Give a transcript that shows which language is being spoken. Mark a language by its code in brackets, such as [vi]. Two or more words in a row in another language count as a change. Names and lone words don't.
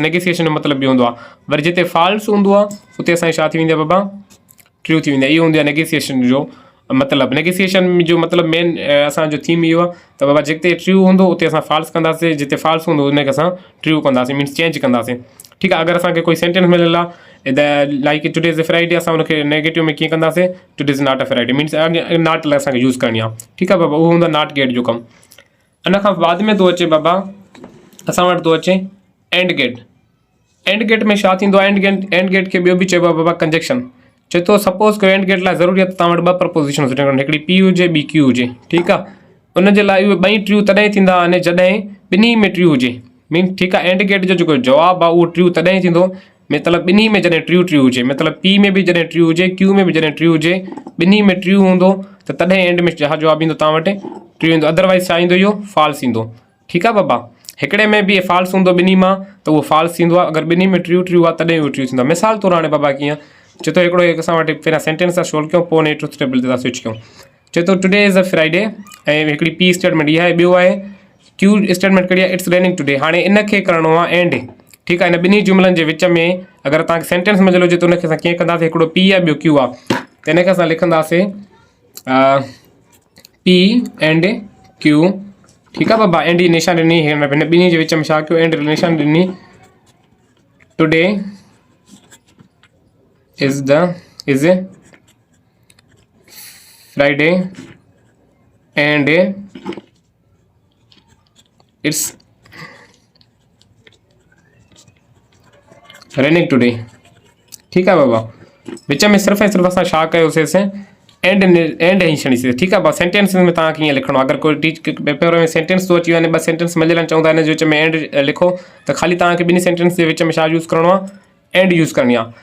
[sd] नेगेसिएशन जो मतिलबु इहो हूंदो आहे। वरी जिते फॉल्स हूंदो आहे उते असांजी छा थी वेंदी आहे बाबा, ट्रू थी वेंदी आहे। इहो हूंदी आहे नेगेसिएशन जो मतिलबु। नेगेसिएशन जो मतिलबु मेन असांजो थीम इहो आहे त बाबा जिते ट्रू हूंदो उते असां फॉल्स कंदासीं, जिते फॉल्स हूंदो उनखे असां ट्रू कंदासीं, [en] means change [sd] कंदासीं। ठीकु आहे, अगरि असांखे कोई सेंटेंस मिलियल आहे [en] the like today is a Friday, [sd] असां उनखे नेगेटिव में कीअं कंदासीं, [en] today is not a Friday, means not [sd] लाइ असांखे यूज़ करणी आहे। ठीकु आहे बाबा, उहो हूंदो आहे [en] NOT gate [sd] जो कमु। इन खां बाद में थो अचे बाबा असां वटि थो अचे [en] AND gate. AND gate [sd] में छा थींदो आहे, [en] AND gate [sd] खे ॿियो बि चइबो आहे बाबा कंजक्शन। चए थो सपोज़ कयो [en] AND gate [sd] लाइ ज़रूरी आहे त तव्हां वटि 2 प्रपोजिशन हुजनि, हिकिड़ी पी हुजे ॿी क्यू हुजे। ठीकु आहे, उनजे लाइ उहे ॿई ट्रू तॾहिं थींदा आहिनि जॾहिं ॿिन्ही में ट्रू हुजे। मीन ठीकु आहे, [en] AND gate [sd] जो जेको जवाबु आहे उहो ट्रू तॾहिं थींदो मतिलबु ॿिन्ही में जॾहिं ट्रू हुजे, मतिलबु पी में बि जॾहिं ट्रू हुजे, क्यू में बि जॾहिं ट्रू हुजे, ॿिन्ही में ट्रू हूंदो त तॾहिं एंड में छा जवाबु ईंदो तव्हां वटि, ट्रू ईंदो। अदरवाइज़ छा ईंदो, इहो फॉल्स ईंदो। ठीकु आहे बाबा, हिकिड़े में बि फॉल्स हूंदो ॿिन्ही मां त उहो फॉल्स थींदो आहे, अगरि ॿिन्ही में ट्रू आहे तॾहिं उहो ट्रू थींदो आहे। मिसाल तौरु हाणे बाबा कीअं चए थो, हिकिड़ो असां वटि पहिरियां सेंटेंस आहे सोल्व कयूं, पोइ हुन [en] truth table [sd] ते था स्विच कयूं। चए थो [en] today is a Friday [sd] ऐं हिकिड़ी [en] P statement [sd] इहा आहे, ॿियो आहे [en] Q statement [sd] कहिड़ी आहे, [en] it's raining today. [sd] हाणे इनखे करिणो आहे एंड। ठीकु आहे, इन ॿिन्ही जुमलनि जे विच में अगरि तव्हांखे सेंटेंस मिलियल हुजे त उनखे असां कीअं कंदासीं, हिकिड़ो पी आहे ॿियो क्यू आहे, त इनखे असां लिखंदासीं [en] P and Q. [sd] ठीकु आहे बाबा, एंड जी निशान ॾिनी, हिन ॿिन्ही जे विच में छा कयो, एंड निशान ॾिनी। [en] today is Friday and it's raining today. [sd] ठीकु आहे बाबा, विच में सिर्फ़ु ऐं सिर्फ़ु असां छा कयोसीं, एंड ई छॾीसीं। ठीकु आहे बाबा, सेंटेंस में तव्हां कीअं लिखणो आहे, अगरि कोई पेपर में सेंटेंस थो अची वञे, 2 सेंटेंस मिलियल चवंदा आहिनि, विच में एंड लिखो त ख़ाली तव्हांखे ॿिन्ही सेंटेंस जे विच में छा यूज़ करिणो आहे, [en] AND use [sd] करणी आहे।